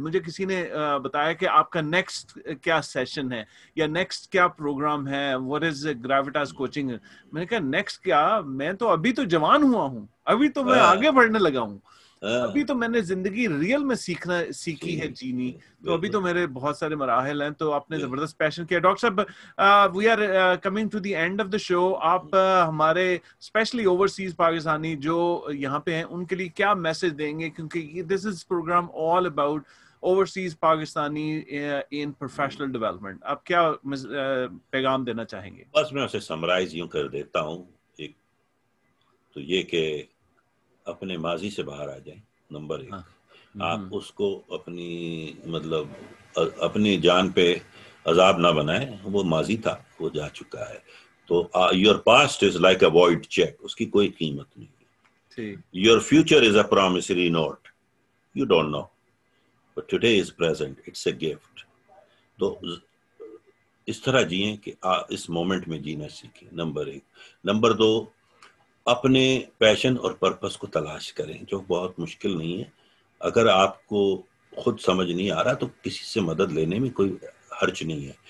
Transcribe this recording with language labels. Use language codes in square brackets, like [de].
[ur] مجھے کسی نے بتایا کہ آپ کا نیکسٹ کیا سیشن ہے یا نیکسٹ کیا پروگرام ہے, [en] what is [ur] گریویٹاس کوچنگ. میں نے کہا نیکسٹ کیا, میں تو ابھی تو جوان ہوا ہوں, ابھی تو میں آگے بڑھنے لگا ہوں, ابھی تو میں نے زندگی ریئل میں سیکھی ہے جینی, تو ابھی تو میرے بہت سارے مراحل ہیں. تو آپ نے زبردست پیشن کیا. [en] Doctor صاحب we are coming to the end of the show. [ur] آپ ہمارے اسپیشلی اوورسیز پاکستانی جو یہاں پہ ہیں ان کے لیے کیا میسج دیں گے, کیونکہ [en] This is program all about overseas Pakistani in professional development. [ur] آپ کیا پیغام دینا چاہیں گے؟ بس میں اسے سمرائز یوں کر دیتا ہوں, ایک تو یہ کہ اپنے ماضی سے باہر آ جائیں. نمبر 1, آپ اس کو اپنی مطلب اپنی جان پہ عذاب نہ بنائیں. وہ ماضی تھا, وہ جا چکا ہے. تو [en] your past is like a void cheque, [ur] اس کی کوئی قیمت نہیں. [en] Your future is a promissory note, you don't know, but today is present, it's a gift. [ur] تو اس طرح جئیں کہ اس مومنٹ میں جینا سیکھیں. نمبر 1. نمبر 2, اپنے پیشن اور پرپس کو تلاش کریں, جو بہت مشکل نہیں ہے. اگر آپ کو خود سمجھ نہیں آ رہا تو کسی سے مدد لینے میں کوئی حرج نہیں ہے.